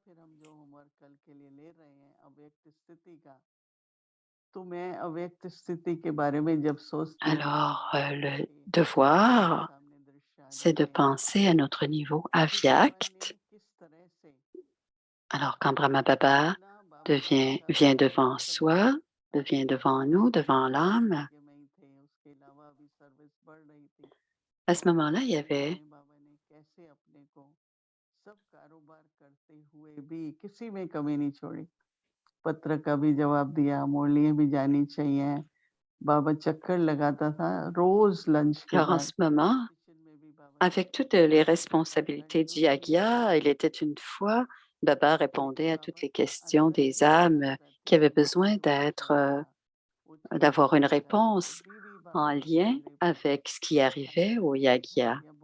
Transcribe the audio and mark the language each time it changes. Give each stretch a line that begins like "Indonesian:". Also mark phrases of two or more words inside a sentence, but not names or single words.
French: Alors, le devoir, c'est de penser à notre niveau avyakt. Alors, quand Brahma Baba vient devant soi, vient devant nous, devant l'âme, à ce moment-là, il y avait
Hindi: पत्र का भी जवाब दिया, मुरलियां भी जानी चाहिए। बाबा चक्कर लगाता था रोज लंच के
French: alors en
Hindi: बाद।
French: ce moment, avec toutes les responsabilités du Yagya, il était une fois, Baba répondait à toutes les questions des âmes qui avaient besoin d'avoir une réponse en lien avec ce qui arrivait au Yagya.